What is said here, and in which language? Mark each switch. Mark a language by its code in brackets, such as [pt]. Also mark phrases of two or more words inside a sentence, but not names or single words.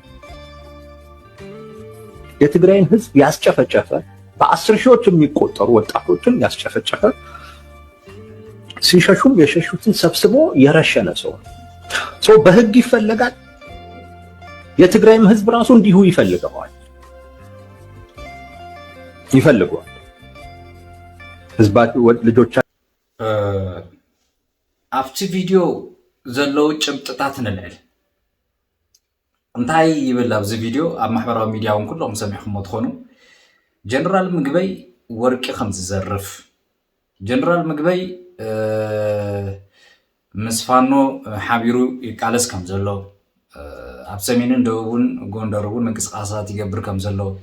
[am] የትግራይን ህዝብ ያስጨፈጨፈ በ10 ሺዎች የሚቆጠሩ ወጣቶችን ያስጨፈጨፈ ሲሸሹም የሸሹትን ሰብስቦ የረሸነ ሰው ነው። ሰው በህግ ይፈልጋል። የትግራይም ህዝብ ራሱ እንዲሁ ይፈልገዋል። ህዝባቸው ልጆቻ [ti] አፍቲ ቪዲዮ ዘለው ጭብጥታት ንልዕል እንታይ ይብል ኣብዚ ቪድዮ ኣብ ማሕበራዊ ሚድያ እውን ኩሎም ሰሚዕኹም ትኾኑ ጀነራል ምግበይ ወርቂ ከም ዝዘርፍ ጀነራል ምግበይ ምስ ፋኖ ሓቢሩ ይቃለስ ከም ዘሎ ኣብ ሰሜንን ደቡብን ጎንደር እውን ምንቅስቃሳት ይገብር ከም ዘሎ